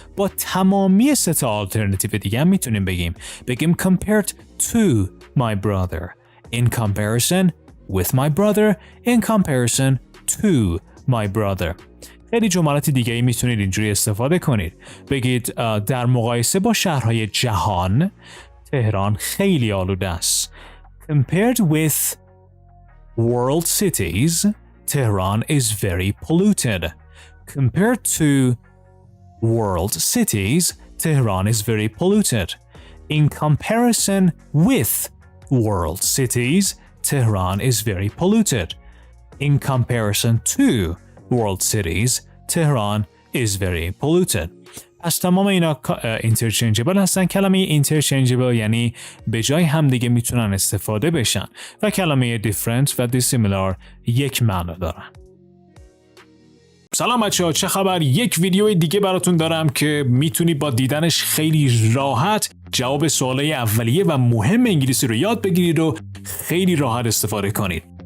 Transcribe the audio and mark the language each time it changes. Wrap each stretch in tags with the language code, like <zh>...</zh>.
<fa>با تمامی سه تا آلترناتیو دیگه هم میتونیم بگیم</fa> <en>compared to my brother, in comparison with my brother, in comparison to my brother.</en> <fa>خیلی جملات دیگه ای میتونید اینجوری استفاده کنید. بگید در مقایسه با شهرهای جهان تهران خیلی آلوده است.</fa> <en>Compared with world cities, Tehran is very polluted. Compared to world cities, Tehran is very polluted. In comparison with world cities, Tehran is very polluted. In comparison to world cities, Tehran is very polluted.</en> <fa>پس تمام اینا interchangeable هستن. کلمه interchangeable یعنی به جای همدیگه میتونن استفاده بشن و کلمه different و dissimilar یک معنا دارن. سلام بچه‌ها، چه خبر؟ یک ویدیو دیگه براتون دارم که میتونی با دیدنش خیلی راحت جواب سوالای اولیه و مهم انگلیسی رو یاد بگیرید و خیلی راحت استفاده کنید.</fa>